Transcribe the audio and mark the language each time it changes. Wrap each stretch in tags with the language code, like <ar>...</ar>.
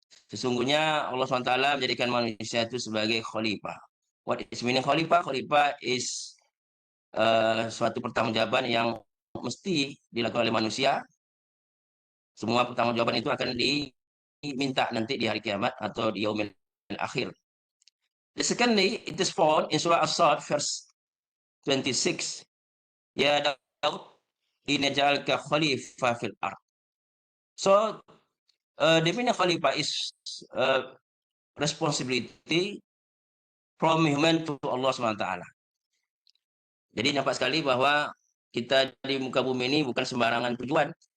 <id>Sesungguhnya Allah SWT menjadikan manusia itu sebagai khalifah.</id> <en>What is meaning khalifah?</en> <id>Khalifah is suatu pertanggungjawaban yang mesti dilakukan oleh manusia. Semua pertanggungjawaban itu akan diminta nanti di hari kiamat atau di yaumil akhir.</id> <en>Secondly, it is found in Surah As-Sad, verse 26.</en> <ar>Ya Daud, innajalka khalifah fil ard.</ar> <en>So, the meaning khalifah is responsibility from human to Allah SWT.</en> <id>Jadi nampak sekali bahwa kita di muka bumi ini bukan sembarangan tujuan.</id>